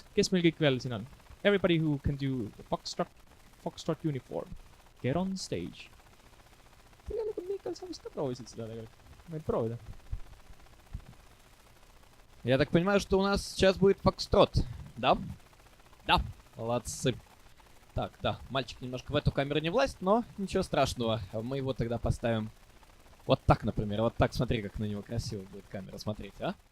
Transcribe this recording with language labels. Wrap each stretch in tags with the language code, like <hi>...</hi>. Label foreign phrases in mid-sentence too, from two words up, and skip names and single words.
<et>Kes meil kõik veel siin on?</et> <en>Everybody who can do Foxtrot Uniform. Get on stage.</en> <et>Tegelikult Mikael, sa vist ka proovisid seda tegelikult. Võid proovida.</et> <ru>Я так понимаю, что у нас сейчас будет фокстрот, да? Да, молодцы. Так, да, мальчик немножко в эту камеру не влазит, но ничего страшного. Мы его тогда поставим вот так, например. Вот так, смотри, как на него красиво будет камера смотреть, а?</ru>